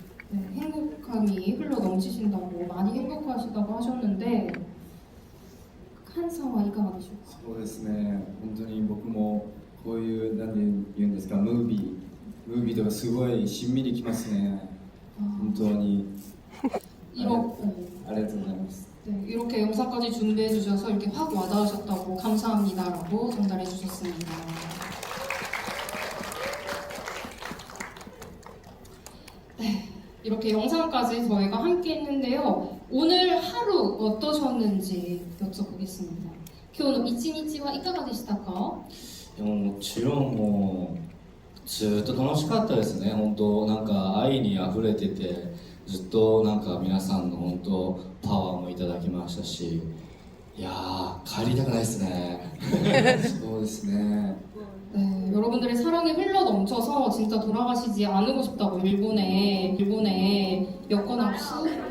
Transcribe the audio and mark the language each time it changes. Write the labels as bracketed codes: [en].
[ko] 네, 행복함이 흘러 넘치신다고, 많이 행복하시다고 하셨는데, [ja] 칸상와 이가가 되실까? そうですね、本当に僕もこういう何て言うんですか、ムービーとかすごいしんみりきますね。本当に ありがとうございます。 [ko] 네, 이렇게 영상까지 준비해 주셔서 이렇게 확 와닿으셨다고 감사합니다라고 전달해 주셨습니다. 네, 이렇게 영상까지 저희가 함께 했는데요. 오늘 하루 어떠셨는지 여쭤보겠습니다. [ja] 今日の一日はいかがでしたか? でももちろんもうずっと楽しかったですね。本当なんか愛にあふれてて、ずっとなんか皆さんの本当パワーもいただきましたし、いやー帰りたくないですね。そうですね。 [ko] 네, 여러분들의 사랑이 흘러 넘쳐서 진짜 돌아가시지 않고 싶다고 일본에 여권 압수.